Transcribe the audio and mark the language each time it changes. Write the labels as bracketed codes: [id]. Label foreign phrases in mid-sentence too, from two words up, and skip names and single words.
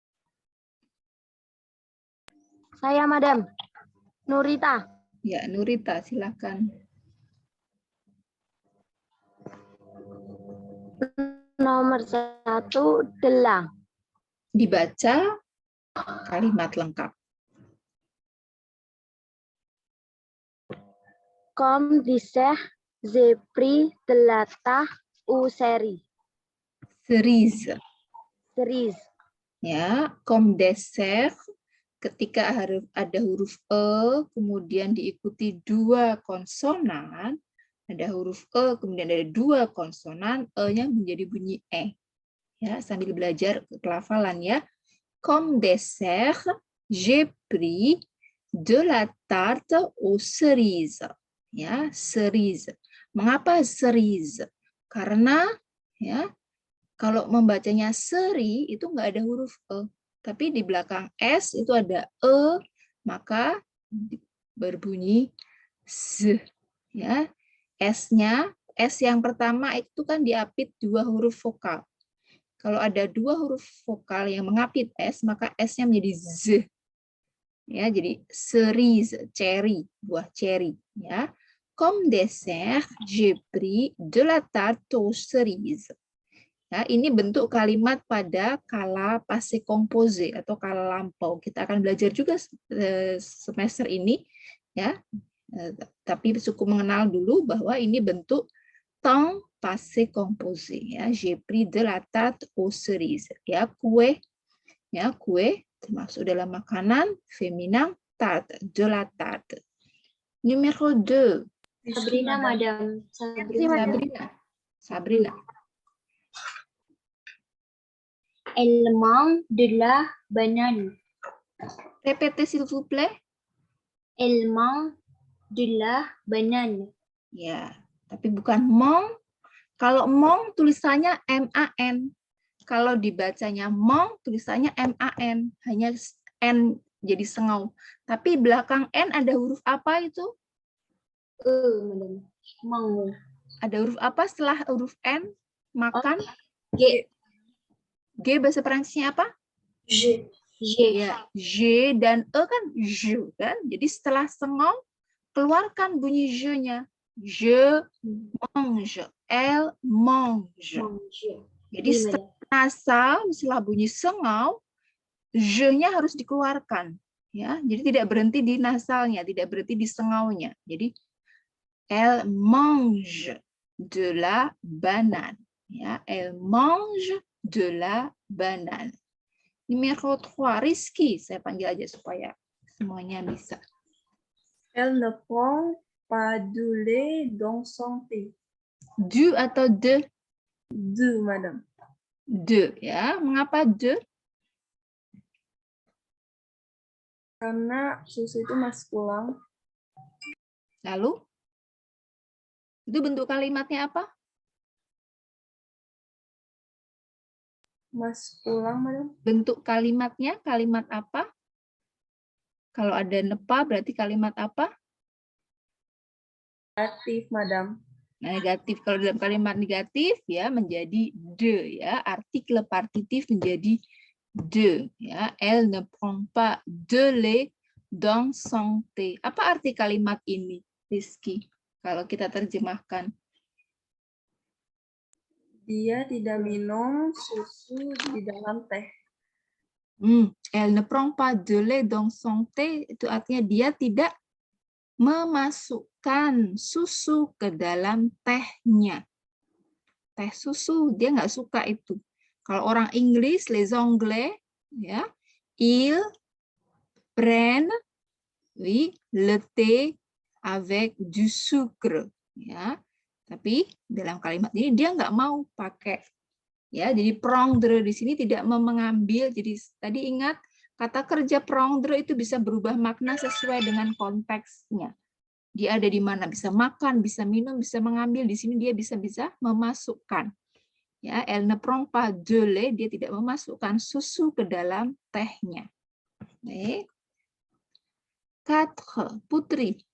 [id] Saya, Madam. Nurita. Ya, Nurita, silakan. Nomor 1, Delang. Dibaca kalimat lengkap. [fr] Comme disait, j'ai pris de la tarte au ceri. Cerise. Cerise. [id] Ya, [fr] comme dessert [id] ketika ada huruf e kemudian diikuti 2 konsonan, ada huruf e kemudian ada 2 konsonan, e-nya menjadi bunyi e. Ya, sambil belajar pelafalan ya. [fr] Comme dessert, j'ai pris de la tarte aux cerises. [id] Ya, cerise. Mengapa cerise? Karena ya kalau membacanya seri itu nggak ada huruf e, tapi di belakang s itu ada e, maka berbunyi z. Ya, s-nya, s yang pertama itu kan diapit 2 huruf vokal. Kalau ada 2 huruf vokal yang mengapit s, maka s-nya menjadi z. Ya, jadi cerise, cherry, buah cherry. Ya, [fr] comme dessert, j'ai pris de la tarte aux cerises. [id] Ya, ini bentuk kalimat pada kala [fr] passé composé [id] atau kala lampau. Kita akan belajar juga semester ini, ya. Tapi cukup mengenal dulu bahwa ini bentuk [fr] temps passé composé. [id] Ya, j'ai pris de la tarte aux cerises. Ya, kue termasuk dalam makanan feminin [fr] tarte, de la tarte. Numéro 2. [id] Sabrina, Madam. Sabrina. [fr] Elle mange de la banane. Répétez s'il vous plaît. Elle mange de la banane. [id] Ya, tapi bukan mong. Kalau mong tulisannya M-A-N. Kalau dibacanya mong tulisannya M-A-N. Hanya N jadi sengau. Tapi belakang N ada huruf apa itu? Madam. Mau. Ada huruf apa setelah huruf N? Makan. G. G bahasa Perancisnya apa? G. Ya, J dan E kan J kan. Jadi setelah sengau keluarkan bunyi J-nya. [fr] Je mange, elle mange. [id] Jadi setelah nasal, setelah bunyi sengau, J-nya harus dikeluarkan. Ya, jadi tidak berhenti di nasalnya, tidak berhenti di sengaunya. [fr] Jadi elle mange de la banane. Ya, elle mange de la banane. Numéro 3, [id] Rizky. Saya panggil aja supaya semuanya bisa. [fr] Elle ne prend pas du lait dans son thé. [id] Du atau de? Du, Madam. De, ya. Mengapa de? Karena susu itu masih pulang. Lalu? Itu bentuk kalimatnya apa? Masih pulang, Madam. Bentuk kalimatnya, kalimat apa? Kalau ada nepa, berarti kalimat apa? Negatif, Madam. Nah, negatif. Kalau dalam kalimat negatif, ya menjadi de, ya. Artikel partitif menjadi de, ya. [fr] Elle ne prend pas de lait dans son thé. [id] Apa arti kalimat ini, Rizky? Kalau kita terjemahkan. Dia tidak minum susu di dalam teh. Elle ne prend pas de lait dans son thé, itu artinya dia tidak memasukkan susu ke dalam tehnya. Teh susu, dia nggak suka itu. Kalau orang Inggris, [fr] les Anglais, ya, ils prennent, oui, le thé avec du sucre, [id] ya. Tapi dalam kalimat ini dia nggak mau pakai, ya. Jadi prendre di sini tidak mengambil. Jadi tadi ingat kata kerja prendre itu bisa berubah makna sesuai dengan konteksnya. Dia ada di mana, bisa makan, bisa minum, bisa mengambil. Di sini dia bisa memasukkan. Ya, [fr] elle ne prend pas de lait, [id] dia tidak memasukkan susu ke dalam tehnya. Baik. 4, Putri.